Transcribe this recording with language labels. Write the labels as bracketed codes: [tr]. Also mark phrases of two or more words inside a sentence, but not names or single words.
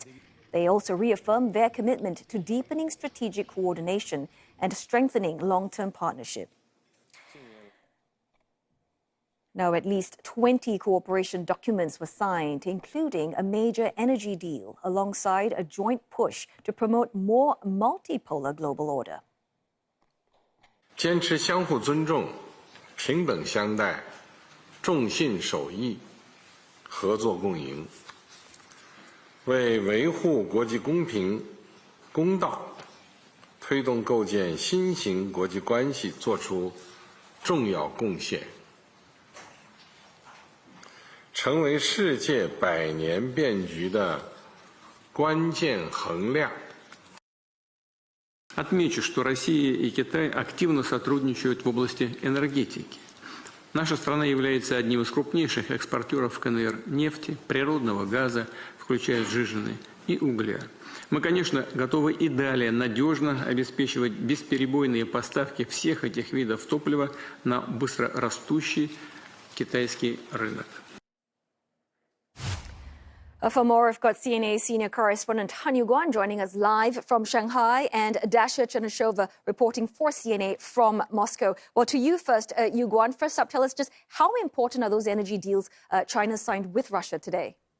[en] They also reaffirmed their commitment to deepening strategic coordination and strengthening long-term partnership. Now, at least 20 cooperation documents were signed, including a major energy deal alongside a joint push to promote more multipolar global order. [zh] 坚持相互尊重、平等相待、重信守义、合作共赢，为维护国际公平、公道，推动构建新型国际关系作出重要贡献，成为世界百年变局的关键衡量。 [ru] Отмечу, что Россия и Китай активно сотрудничают в области энергетики. Наша страна является одним из крупнейших экспортеров КНР нефти, природного газа, включая сжиженный, и угля. Мы, конечно, готовы и далее надежно обеспечивать бесперебойные поставки всех этих видов топлива на быстрорастущий китайский рынок. [en] For more, we've got CNA senior correspondent Han Yuguan joining us live from Shanghai and Dasha Chernyshova reporting for CNA from Moscow. Well, to you first, Yuguan. First up, tell us just how important are those energy deals China signed with Russia today?